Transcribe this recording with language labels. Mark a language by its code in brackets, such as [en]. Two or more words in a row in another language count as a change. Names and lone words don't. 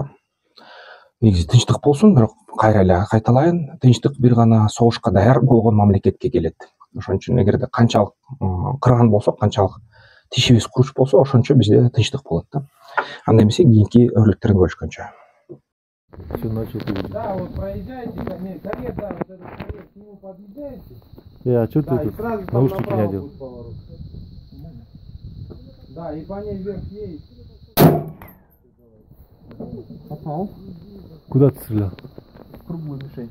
[ky] Негизи тынчтык болсун, бирок кайра эле кайталайын, тынчтык бир гана согушка даяр болгон мамлекетке келет. Ошон үчүн эгерде канчалык кырган болсок, канчалык тишибиз куруч болсо, ошончо бизде тынчтык болот да. Анда эмесе кийинки өрлүктөрүн көрүшкөнчө. [ru] Да, вот проезжаете, карета, вот этот карет, к нему подъезжаете. А что ты тут наушники не одел? Да, и по ней вверх едете. Попал. Куда ты стрелял? Круглую мишень.